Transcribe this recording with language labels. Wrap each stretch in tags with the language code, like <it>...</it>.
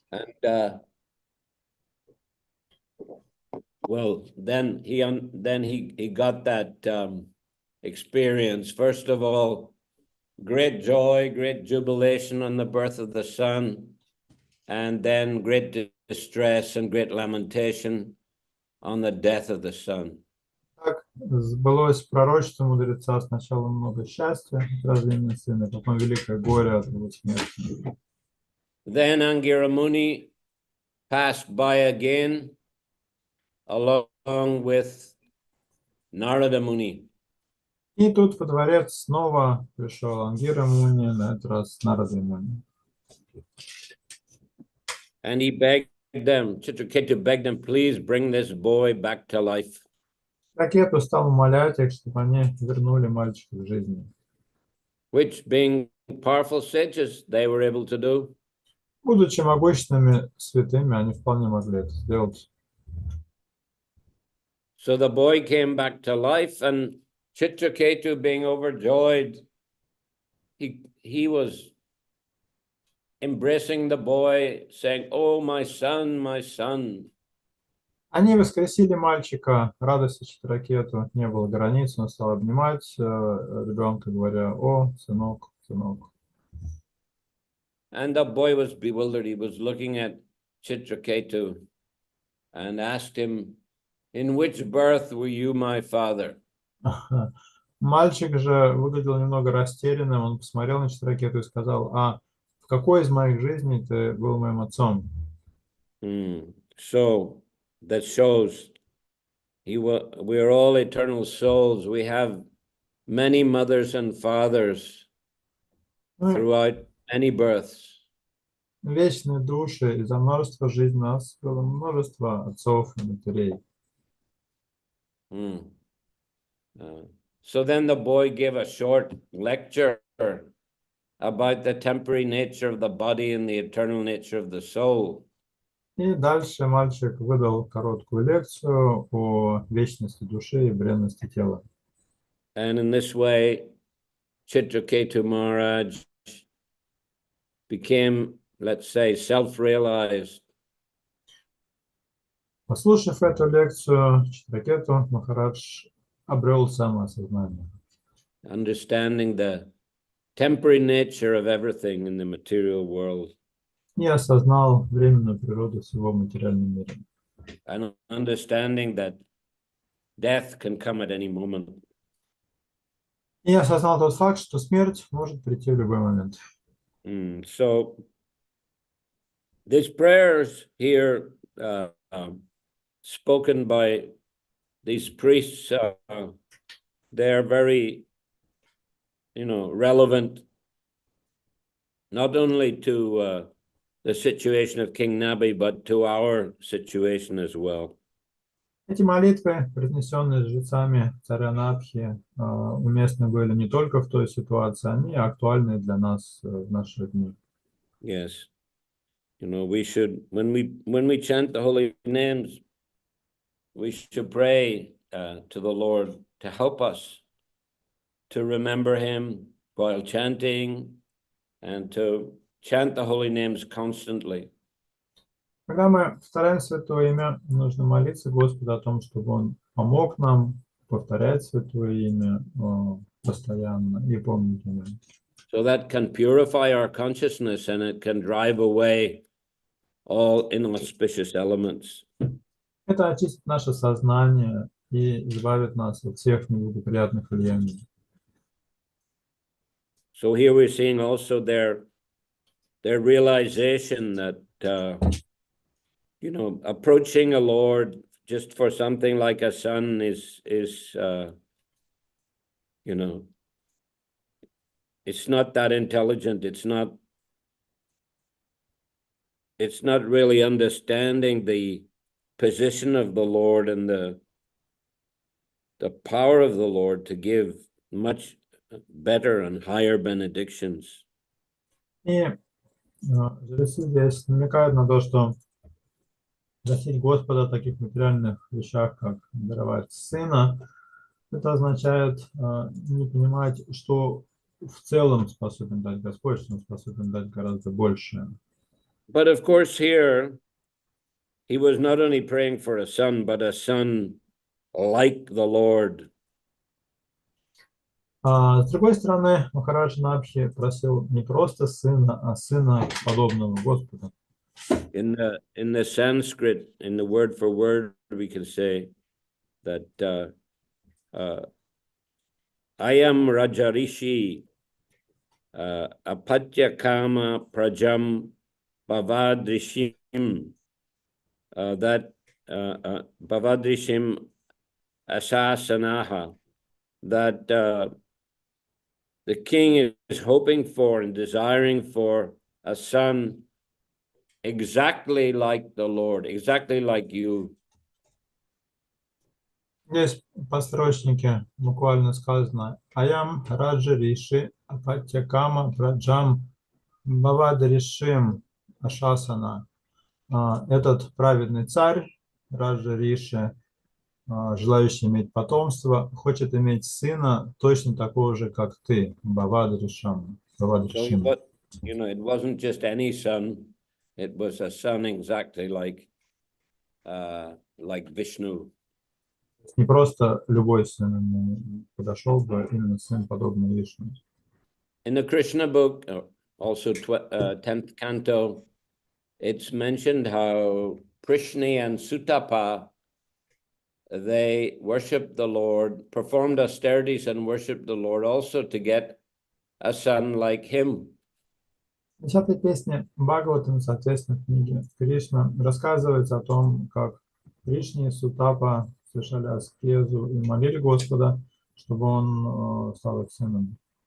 <en>And well, then he got that experience. First of all, great joy, great jubilation on the birth of the son, and then great distress and great lamentation on the death of the son.</en> <ru>Так сбылось пророчество мудреца: сначала много счастья от рождения сына, потом великое горе от его смерти.</ru> <en>Then Angira Muni passed by again along with Narada Muni.</en> <ru>И тут во дворец снова пришел Ангира Муни, на этот раз Нарада Муни.</ru> <en>And he begged them, Chitraketu begged them, please bring this boy back to life.</en> <ru>Ракету стал умолять их, чтобы они вернули мальчика в жизнь.</ru> <en>Which, being powerful sages, they were able to do.</en> <ru>Будучи могущественными святыми, они вполне могли это сделать.</ru> <en>So the boy came back to life, and Chitraketu, being overjoyed, he was embracing the boy, saying, "Oh, my son, my son."</en> <ru>Они воскресили мальчика, радости Читракету не было границ, он стал обнимать ребенка, говоря: «О, сынок, сынок».</ru> <en>And the boy was bewildered. He was looking at Chitraketu and asked him, "In which birth were you my father?"</en> <ru>Мальчик же выглядел немного растерянным, он посмотрел на Читракету и сказал: «А в какой из моих жизней ты был моим отцом?»</ru> <en>So that shows we are all eternal souls. We have many mothers and fathers</en> <ru>Мы</ru> <en>throughout many births.</en> <ru>вечные души, и за множество жизней у нас было множество отцов и матерей. Mm.</ru> <en>So then the boy gave a short lecture about the temporary nature of the body and the eternal nature of the soul.</en> <ru>И дальше мальчик выдал короткую лекцию о вечности души и бренности тела.</ru> <en>And in this way, Chitraketu Maharaj became, let's say, self-realized.</en> <ru>Послушав эту лекцию, Читракету Махарадж обрел самоосознание.</ru> <en>Understanding the temporary nature of everything in the material world.</en> <ru>И осознал временную природу всего в материальном мире.</ru> <en>And understanding that death can come at any moment.</en> <ru>И осознал тот факт, что смерть может прийти в любой момент.</ru> <en>So these prayers here spoken by these priests, they're very, relevant not only to the situation of King Nabi, but to our situation as well.</en> <ru>Эти молитвы, произнесенные жрецами царя Набхи, уместны были не только в той ситуации, они актуальны для нас в наши дни.</ru> <en>Yes, we should, when we chant the holy names, we should pray to the Lord to help us to remember Him while chanting and to chant the holy names constantly.</en> <ru>Когда мы повторяем Святое Имя, нужно молиться Господу о том, чтобы Он помог нам повторять Святое Имя постоянно и помнить о Нем.</ru> <en>So that can purify our consciousness and it can drive away all inauspicious elements.</en> <ru>Это очистит наше сознание и избавит нас от всех неблагоприятных влияний.</ru> <en>So here we're seeing also their realization that approaching a Lord just for something like a son is it's not that intelligent. It's not really understanding the position of the Lord and the power of the Lord to give much better and higher benedictions.</en> <ru>И жрецы здесь намекают на то, что просить Господа о таких материальных вещах, как даровать сына, это означает не понимать, что в целом способен дать Господь, что Он способен дать гораздо больше.</ru> <en>But of course here, he was not only praying for a son, but a son like the Lord.</en> <ru>С другой стороны, Махарадж Набхи просил не просто сына, а сына подобного Господу.</ru> <en>In the Sanskrit, in the word for word, we can say that</en> <sa>I am Rajarishi Apatya Kama Prajam Bhavadrishim,</sa> <en>that</en> <sa>Bhavadrishim Asasanaha,</sa> <en>that the king is hoping for and desiring for a son exactly like the Lord, exactly like you.</en> <ru>Здесь в подстрочнике буквально сказано</ru> <sa>«Аям Раджа Риши Апатьякама Праджам Бавадришим Ашасана».</sa> <ru>Этот праведный царь, Раджа Риши, желающий иметь потомство, хочет иметь сына точно такого же, как ты, Бавадришам.</ru> <en>So it wasn't just any son, it was a son exactly like Vishnu.</en> <ru>Не просто любой сын ему подошел бы, именно сын, подобный Вишну.</ru> <en>In the Krishna book, also 10th canto, it's mentioned how Prishni and Sutapa, they worshipped the Lord, performed austerities and worshipped the Lord also to get a son like him.</en> <ru>В 10-й песне Бхагаватам, соответственно, в книге Кришна, рассказывается о том, как Кришна и Сутапа совершали аскезу и молили Господа, чтобы он стал их сыном.</ru>